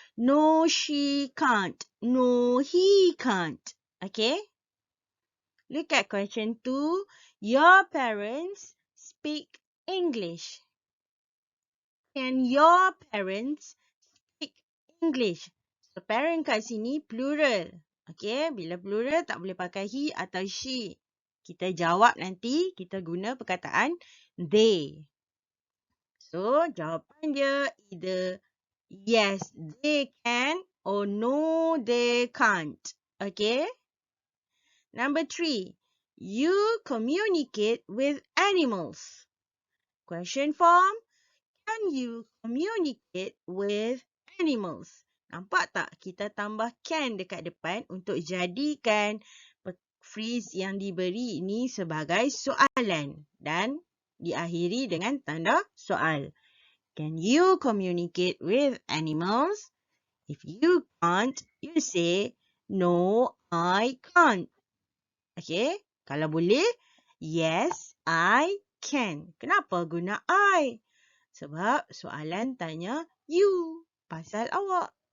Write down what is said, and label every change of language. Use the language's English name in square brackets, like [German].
[English] No, she can't. No, he can't. Okay? Look at question 2. Your parents speak English. Can your parents speak English? [Malay] So, parent kat sini plural. Okay? Bila plural, tak boleh pakai he atau she. Kita jawab nanti, kita guna perkataan they. [English] So, [Malay] jawapan dia [English] either yes, they can or no, they can't. Okay? Number 3. You communicate with animals. Question form. Can you communicate with animals? [Malay] Nampak tak? Kita tambah can dekat depan untuk jadikan phrase yang diberi ini sebagai soalan. Dan diakhiri dengan tanda soal. [English] Can you communicate with animals? If you can't, you say, no, I can't. [Malay] Okay? Kalau boleh, [English] yes, I can. [Malay] Kenapa guna I? Sebab soalan tanya you, pasal awak.